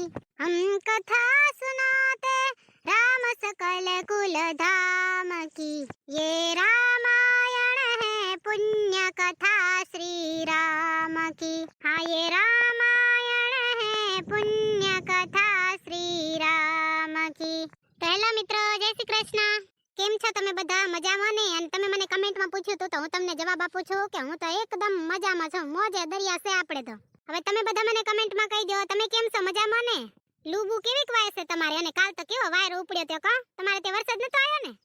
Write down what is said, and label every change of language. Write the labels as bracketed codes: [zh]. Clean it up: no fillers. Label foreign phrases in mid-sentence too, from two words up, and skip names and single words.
[hi] हम कथा सुनाते राम सकल कुल धाम की। ये रामायण है पुण्य कथा श्री राम की। हाँ ये रामायण है पुण्य कथा श्री राम की। तो हेलो मित्रों, जय श्री कृष्ण। [gu] કેમ છો તમે બધા? મજામાં ને? અને તમે મને કમેન્ટમાં પૂછ્યું તો હું તમને જવાબ આપું છું કે હું તો એકદમ મજામાં છું, મોજે દરિયા છે આપણે તો. હવે તમે બધા મને કમેન્ટમાં કહી દો તમે કેમ છો, મજામાં ને? લૂબુ કેવીક વાય છે તમારે? અને કાલ તો કેવો વાયરો ઉપડ્યો તો કા? તમારે તે વરસાદ નતો આવ્યો ને?